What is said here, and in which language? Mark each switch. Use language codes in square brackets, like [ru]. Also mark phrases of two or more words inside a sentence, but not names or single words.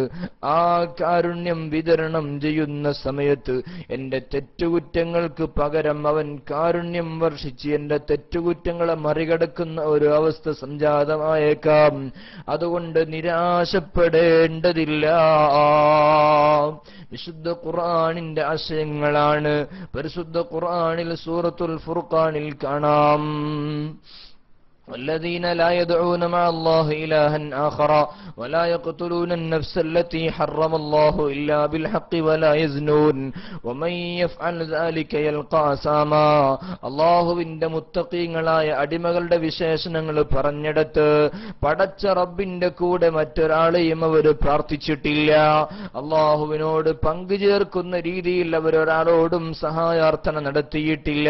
[ml] ആ കാരുണ്യം വിതരണം ചെയ്യുന്ന സമയത്ത് എന്റെ തെറ്റുകുറ്റങ്ങൾക്ക് പകരം അവൻ കാരുണ്യം വർഷിച്ച് എന്റെ തെറ്റുകുറ്റങ്ങളെ മറികടക്കുന്ന ഒരു അവസ്ഥ സംജാതമായേക്കാം. അതുകൊണ്ട് നിരാശപ്പെടേണ്ടതില്ല. വിശുദ്ധ ഖുർആനിന്റെ ആശയങ്ങളാണ്. പരിശുദ്ധ ഖുർആനിൽ സൂറത്തുൽ ഫുർഖാനിൽ കാണാം, [ar] والذين لا يدعون مع الله إلها آخر ولا يقتلون النفس التي حرم الله إلا بالحق ولا يزنون ومن يفعل ذلك يلقى أثاما. [ml] അല്ലാഹുവിന്റെ മുത്തഖീങ്ങളായ അടിമകളുടെ വിശേഷണങ്ങൾ പറഞ്ഞെടുത്ത് പടച്ച റബ്ബിന്റെ കൂടെ മറ്റൊരാളെയും അവർ പ്രാർത്ഥിച്ചിട്ടില്ല. അല്ലാഹുവിനോട് പങ്കുചേർക്കുന്ന രീതിയിൽ അവരൊരാളോടും സഹായാർത്ഥന നടത്തിയിട്ടില്ല.